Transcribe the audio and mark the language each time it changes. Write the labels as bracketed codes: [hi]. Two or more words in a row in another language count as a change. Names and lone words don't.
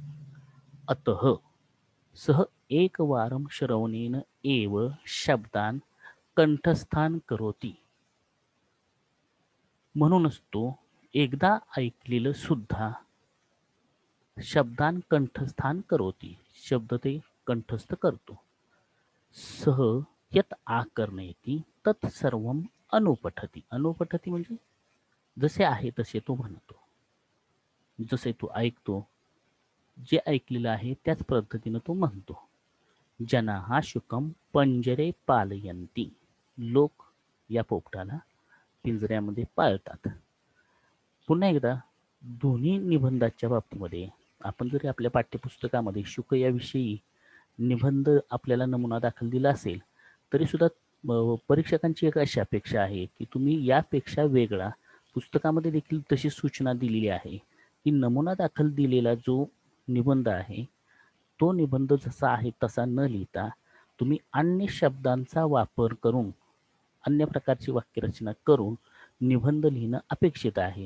[sa] अतः सह एकवारं श्रवणेन एव शब्दान कंठस्थान करोति. [mr] म्हणूनच तो एकदा ऐकलेलं सुद्धा [sa] शब्दान कंठस्थान करोति. [mr] शब्द ते कंठस्थ करतो. [sa] सह यत आकर्णयति तत् सर्वम अनुपठती. [mr] अनुपठती म्हणजे जसे आहे तसे तो म्हणतो, जसे तो ऐकतो, जे ऐकलेलं आहे त्याच पद्धतीनं तो म्हणतो. [sa] जनाः शुकम पंजरे पालयन्ति. [mr] लोक या पोपटाला पिंजऱ्यामध्ये पाळतात. पुन्हा एकदा दोन्ही निबंधाच्या बाबतीमध्ये आपण जरी आपल्या पाठ्यपुस्तकामध्ये शुक याविषयी निबंध आपल्याला नमुना दाखल दिला असेल तरी सुद्धा परीक्षकांची एक अशी अपेक्षा आहे की तुम्ही यापेक्षा वेगळा, पुस्तकामध्ये देखील तशी सूचना दिलेली आहे की नमुना दाखल दिलेला जो निबंध आहे तो निबंध जसा आहे तसा न लिहिता तुम्ही अन्य शब्दांचा वापर करून, अन्य प्रकारची वाक्यरचना करून निबंध लिहिणं अपेक्षित आहे.